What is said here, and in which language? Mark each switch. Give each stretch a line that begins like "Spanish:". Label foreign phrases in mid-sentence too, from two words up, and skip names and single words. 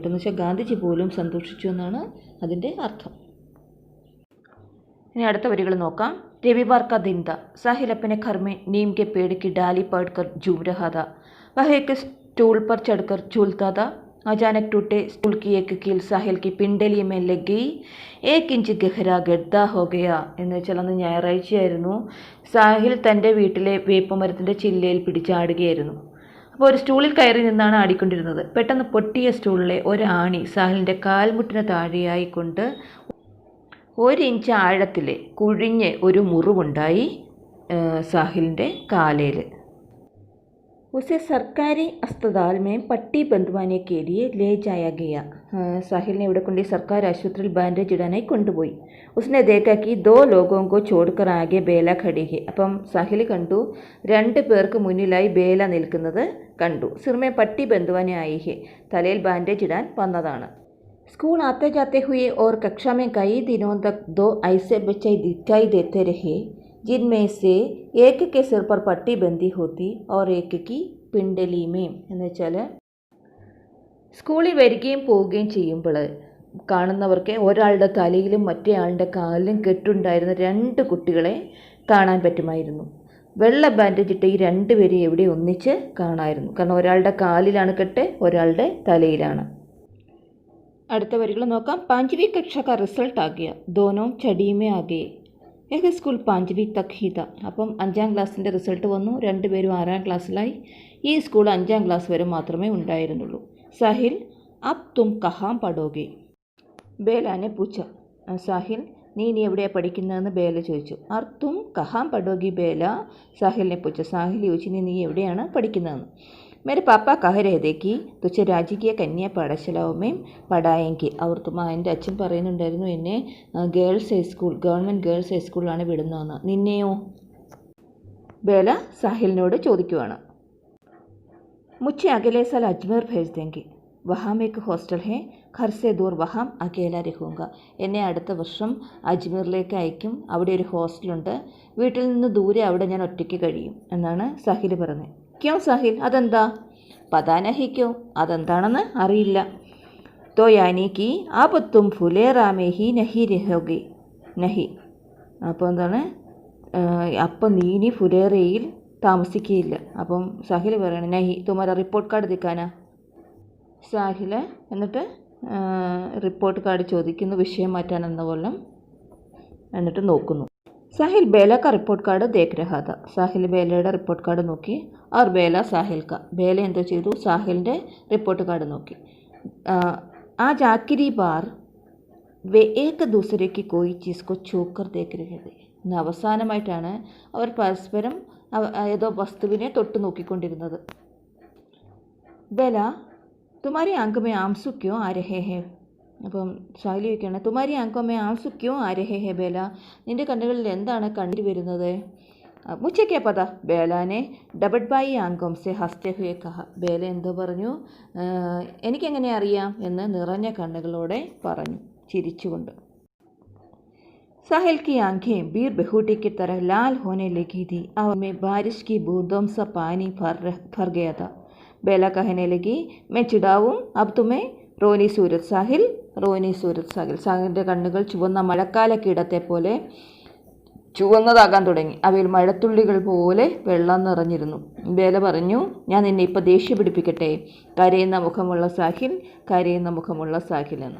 Malayalam: എന്ന് വെച്ചാൽ ഗാന്ധിജി പോലും സന്തോഷിച്ചു എന്നാണ് അതിൻ്റെ അർത്ഥം. ഇനി അടുത്ത വരികൾ നോക്കാം.
Hindi: रविवार का दिन था. साहिल अपने घर में नीम के पेड़ की डाली पकड़कर झूम रहा था. वह एक स्टूल पर चढ़कर झूलता था. अचानक टूटे स्टूल की एक कील साहिल की पिंडली में लग गई. 1 इंच गहरा गड्ढा हो गया.
Malayalam: എന്ന് വെച്ചാൽ അന്ന് ഞായറാഴ്ചയായിരുന്നു. സാഹിൽ തൻ്റെ വീട്ടിലെ വേപ്പമരത്തിൻ്റെ ചില്ലയിൽ പിടിച്ചാടുകയായിരുന്നു. അപ്പോൾ ഒരു സ്റ്റൂളിൽ കയറി നിന്നാണ് ആടിക്കൊണ്ടിരുന്നത്. പെട്ടെന്ന് പൊട്ടിയ സ്റ്റൂളിലെ ഒരാണി സാഹിലിൻ്റെ കാൽമുട്ടിന് താഴെയായിക്കൊണ്ട് 1 ഇഞ്ച് ആഴത്തിൽ കുഴിഞ്ഞ് ഒരു മുറിവുണ്ടായി സാഹിലിൻ്റെ കാലയിൽ.
Hindi: उसे सरकारी अस्पताल में पट्टी बंधवाने के लिए ले जाया गया.
Malayalam: സാഹിലിനെ ഇവിടെ കൊണ്ട് സർക്കാർ ആശുപത്രിയിൽ ബാൻഡേജ് ഇടാനായി കൊണ്ടുപോയി.
Hindi: उसने देखा कि 2 लोगों को छोड़कर आगे बेला खड़ी है.
Malayalam: അപ്പം സാഹിൽ കണ്ടു 2 പേർക്ക് മുന്നിലായി ബേല നിൽക്കുന്നത് കണ്ടു.
Hindi: सिर में पट्टी बंधवाने आई है,
Malayalam: തലയിൽ ബാൻഡേജ് ഇടാൻ വന്നതാണ്.
Hindi: स्कूल आते जाते हुए और कक्षा में कई दिनों तक 2 ऐसे बच्चे दिखाई देते रहे जिनमें से एक के सिर पर पट्टी बंधी होती और एक की पिंडली में.
Malayalam: എന്ന് വെച്ചാൽ സ്കൂളിൽ വരികയും പോവുകയും ചെയ്യുമ്പോൾ കാണുന്നവർക്ക് ഒരാളുടെ തലയിലും മറ്റേ ആളുടെ കാലിലും കെട്ടുണ്ടായിരുന്ന 2 കുട്ടികളെ കാണാൻ പറ്റുമായിരുന്നു. വെള്ള ബാൻഡേജ് ഇട്ട് ഈ 2 പേരെ എവിടെ ഒന്നിച്ച് കാണാമായിരുന്നു. കാരണം ഒരാളുടെ കാലിലാണ് കെട്ട്, ഒരാളുടെ തലയിലാണ്. അടുത്ത വരികൾ നോക്കാം.
Hindi: 5वीं कक्षा का रिजल्ट आ गया. दोनों छड़ी में आ गए. एक स्कूल 5वीं तक ही था.
Malayalam: അപ്പം 5ാം ക്ലാസ്സിൻ്റെ റിസൾട്ട് വന്നു. 2 പേരും 6ാം ക്ലാസ്സിലായി. ഈ സ്കൂൾ 5ാം ക്ലാസ് വരെ മാത്രമേ ഉണ്ടായിരുന്നുള്ളൂ.
Hindi: साहिल, अब तुम कहाँ पढ़ोगे? बेला ने पूछा.
Malayalam: സാഹിൽ, നീ എവിടെയാണ് പഠിക്കുന്നതെന്ന് ബേല ചോദിച്ചു.
Hindi: और तुम कहाँ पढ़ोगी बेला? साहिल ने पूछा.
Malayalam: സാഹിൽ ചോദിച്ചു, നീ എവിടെയാണ് പഠിക്കുന്നതെന്ന്.
Hindi: मेरे पापा कह रहे थे कि तुझे राजकीय कन्या पाठशालाओं में पढ़ाएंगे.
Malayalam: എൻ്റെ അച്ഛൻ പറയുന്നുണ്ടായിരുന്നു എന്നെ ഗേൾസ് ഹൈസ്കൂൾ, ഗവൺമെൻറ് ഗേൾസ് ഹൈസ്കൂളിലാണ് വിടുന്നതെന്ന്. നിന്നെയോ? ബേല സാഹിലിനോട് ചോദിക്കുവാണ്.
Hindi: മുझे अगले साल अजमेर भेज देंगे. वहाँ में एक हॉस्टल है. घर से दूर वहाँ अकेला रहूँगा.
Malayalam: എന്നെ അടുത്ത വർഷം അജ്മീറിലേക്ക് അയക്കും. അവിടെ ഒരു ഹോസ്റ്റലുണ്ട്. വീട്ടിൽ നിന്ന് ദൂരെ അവിടെ ഞാൻ ഒറ്റയ്ക്ക് കഴിയും എന്നാണ് സാഹിൽ പറഞ്ഞത്. ക്യോ സാഹിൽ, അതെന്താ? പതാനഹിക്കോ, അതെന്താണെന്ന് അറിയില്ല.
Hindi: तो यानी कि अब तुम फुलेरा में ही नहीं रहोगे नहीं.
Malayalam: അപ്പോൾ എന്താണ്? അപ്പം നീ ഇനി ഫുലേറയിൽ താമസിക്കുകയില്ല. അപ്പം സാഹിൽ പറയണം,
Hindi: नहीं तुम्हारा रिपोर्ट कार्ड दिखाना.
Malayalam: സാഹിൽ എന്നിട്ട് റിപ്പോർട്ട് കാർഡ് ചോദിക്കുന്നു, വിഷയം മാറ്റാനെന്ന പോലെ. എന്നിട്ട് നോക്കുന്നു.
Hindi: साहिल बेला का रिपोर्ट कार्ड देख रहा था.
Malayalam: സാഹിൽ ബേലയുടെ റിപ്പോർട്ട് കാർഡ് നോക്കി.
Hindi: और बेला साहिल का.
Malayalam: ബേല എന്തോ ചെയ്തു? സാഹിലിൻ്റെ റിപ്പോർട്ട് കാർഡ് നോക്കി.
Hindi: आज आखिरी बार वे एक दूसरे की कोई चीज़ को छू कर देख रहे थे.
Malayalam: ഇന്ന് അവസാനമായിട്ടാണ് അവർ പരസ്പരം ഏതോ വസ്തുവിനെ തൊട്ട് നോക്കിക്കൊണ്ടിരുന്നത്.
Hindi: बेला, तुम्हारी आँख में आँसू क्यों आ रहे हैं?
Malayalam: അപ്പം സാഹിൽ ചോദിക്കുകയാണ്,
Hindi: तुम्हारी आँखों में आँसू क्यों आ रहे हैं बेला?
Malayalam: നിൻ്റെ കണ്ണുകളിൽ എന്താണ് കണ്ണീർ വരുന്നത്?
Hindi: मुझे क्या पता, बेला ने डबडबाई आँखों से हँसते हुए कहा.
Malayalam: ബേല എന്തോ പറഞ്ഞു, എനിക്കെങ്ങനെ അറിയാം എന്ന് നിറഞ്ഞ കണ്ണുകളോടെ പറഞ്ഞു, ചിരിച്ചുകൊണ്ട്.
Hindi: साहिल की आंखें बीर बहूटी की तरह लाल होने लगी थी। हवा में बारिश की बूंदों सा पानी भर गया था। बेला कहने लगी, मैं चिढ़ाऊं अब तुम्हें. रोनी सूरत साहिल.
Malayalam: സാഹിലിൻ്റെ കണ്ണുകൾ ചുവന്ന മഴക്കാലക്കീടത്തെ പോലെ ചുവന്നതാകാൻ തുടങ്ങി. അവയിൽ മഴത്തുള്ളികൾ പോലെ വെള്ളം നിറഞ്ഞിരുന്നു. ബേല പറഞ്ഞു, ഞാൻ നിന്നെ ഇപ്പോൾ ദേഷ്യ പിടിപ്പിക്കട്ടെ. കരയുന്ന മുഖമുള്ള സാഹിൽ എന്ന്.